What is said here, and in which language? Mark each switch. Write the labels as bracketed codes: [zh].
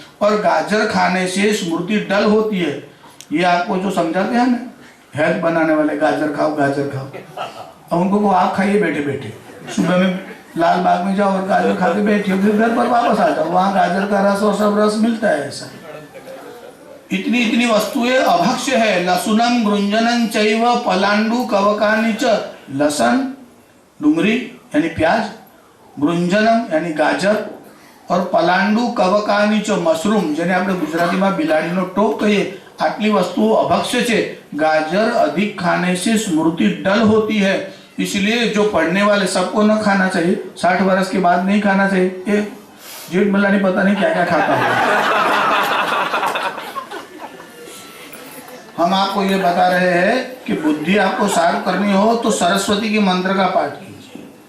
[hi] और गाजर खाने से स्मृति डल होती है। ये आपको जो समझाते हैं ना हेल्थ बनाने वाले, गाजर खाओ गाजर खाओ, अब उनको को आप खाइए बैठे बैठे, सुबह में लाल बाग में जाओ और गाजर खा के बैठिए, फिर घर पर वापस आ जाओ, वहां गाजर का रस और सब रस मिलता है। ऐसा इतनी इतनी वस्तुएं अभक्ष्य है। [sa] लसुनम गृंजनम चैव पलांडु कवकानि च। [hi] लसन डुंगरी यानी प्याज, गृंजनम यानी गाजर, और [gu] પલાંડુ કવકાની ચ મશરૂમ, જેને આપણે ગુજરાતીમાં બિલાડીનો ટોપ કહીએ, આટલી વસ્તુઓ અભક્ષ્ય છે। [hi] गाजर अधिक खाने से स्मृति डल होती है, इसलिए जो पढ़ने वाले सबको न खाना चाहिए, 60 वर्ष के बाद नहीं खाना चाहिए। ये जेठ मल्लानी पता नहीं क्या क्या खाता है। हम आपको ये बता रहे हैं कि बुद्धि आपको शार्प करनी हो तो सरस्वती के मंत्र का पाठ कीजिए।